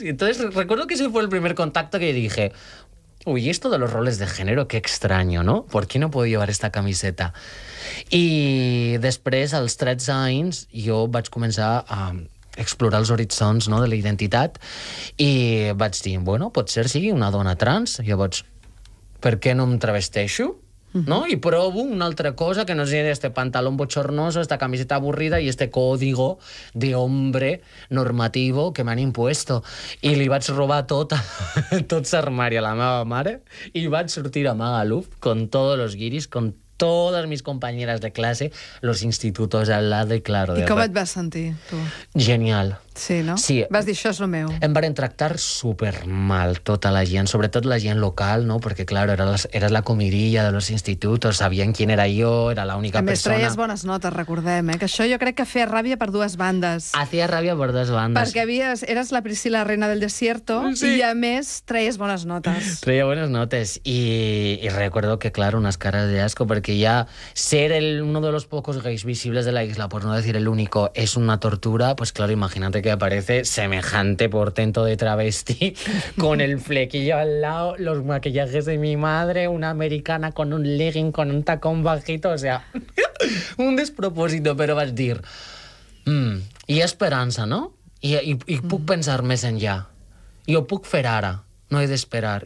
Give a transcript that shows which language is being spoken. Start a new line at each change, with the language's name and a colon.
Spanish: Entonces, recuerdo que ese fue el primer contacto que dije, uy, esto de los roles de género, qué extraño, ¿no? ¿Por qué no puedo llevar esta camiseta?
Catalan: I després, als 13 anys, jo vaig començar a explorar els horitzons, no?, de la identitat, i vaig dir, bueno, potser sigui una dona trans, llavors, per què no em travesteixo? No? I provo una altra cosa que no sigui
Spanish: este pantalón bochornoso,
Catalan: esta camiseta avorrida i
Spanish: este código de hombre normativo
Catalan: que m'han impuesto. I li vaig robar tot l'armari a la meva mare i vaig sortir a Magaluf
Spanish: con todos los guiris, con todas mis compañeras de clase, los institutos al lado, y claro... ¿Y cómo te vas sentir, tú? Genial. Sí, ¿no? Sí.
Catalan: Vas dir, això és lo meu. Em van tractar supermal tota la gent, sobretot la gent local, ¿no?
Spanish: Porque, claro, eras la comidilla de los institutos, sabien quién era yo, era la única persona...
Catalan: A més, traies bones notes, recordem, ¿eh? Que això jo crec que feia ràbia per dues bandes. Hacía ràbia per dues bandes. Perquè eras la Priscila, reina del desierto, sí. I, a més, traies bones notes. Traia bones notes.
Spanish: I recuerdo que, claro, unas caras de asco, perquè ja ser uno de los pocos gais visibles de la isla, por no decir el único, es una tortura, pues, claro, imagina't que aparece semejante portento de travesti con el flequillo al lado, los maquillajes de mi madre, una americana con un legging, con un tacón bajito, o sea, un despropósito, pero vas a decir, y esperanza, ¿no?
Catalan: Y puc pensar més enllà. Yo puc fer ara, no he d'esperar.